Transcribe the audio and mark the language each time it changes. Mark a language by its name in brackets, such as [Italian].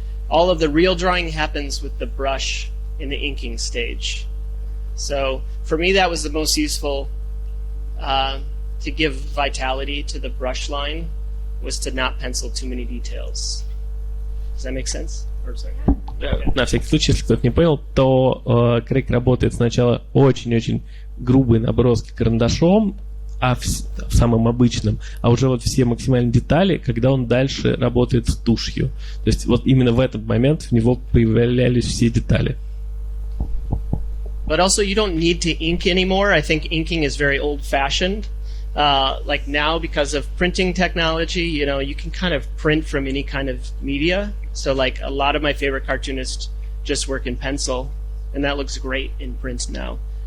[English] All of the real drawing happens with the brush in the inking stage. So for me, that was the most useful to give vitality to the brush line, was to not pencil too many details. Does that make sense? Or, sorry. [Russian] На всякий случай, если кто-то не понял, то Крейг работает сначала очень-очень грубые наброски карандашом, самым обычным, а уже вот все максимальные детали, когда он дальше работает с тушью. То есть вот именно в этот момент в него появлялись все детали. [English] But also you don't need to ink anymore. I think inking is very old-fashioned. Like now, because of printing technology, you know, you can kind of print from any kind of media. So like a lot of my favorite cartoonists just work in pencil, and that looks great in print now.